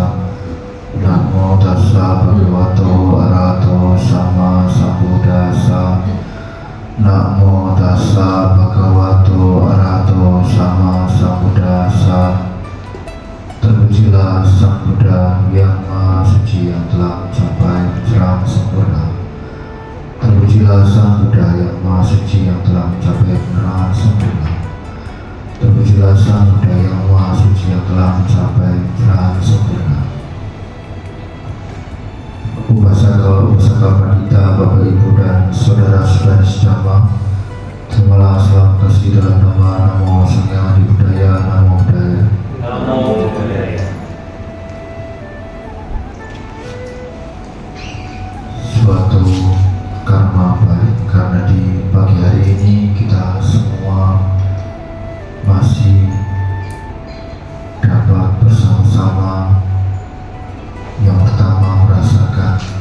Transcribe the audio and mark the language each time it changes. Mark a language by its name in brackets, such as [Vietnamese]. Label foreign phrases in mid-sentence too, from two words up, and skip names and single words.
[Pali] Namo tassa bhagavato arahato sama sambuddhassa. Namo tassa bhagavato arahato sama sambuddhassa. [Indonesian] Terpujilah Sang Buddha yang Maha Suci yang telah mencapai pencerahan sempurna. Terpujilah Sang Buddha yang Maha Suci yang telah mencapai pencerahan sempurna. Terpujilah Sang Buddha yang Maha Suci yang telah mencapai pencerahan sempurna. Upasaka Pandita, Bapak Ibu dan saudara-saudari sejama, terimalah salam kasih dalam nama Namo Sang Hyang Adi Budaya, [Pali] Namo Buddhaya. Namo Buddhaya. [Indonesian] Suatu karma baik karena di pagi hari ini kita semua masih dapat bersama-sama yang pertama merasakan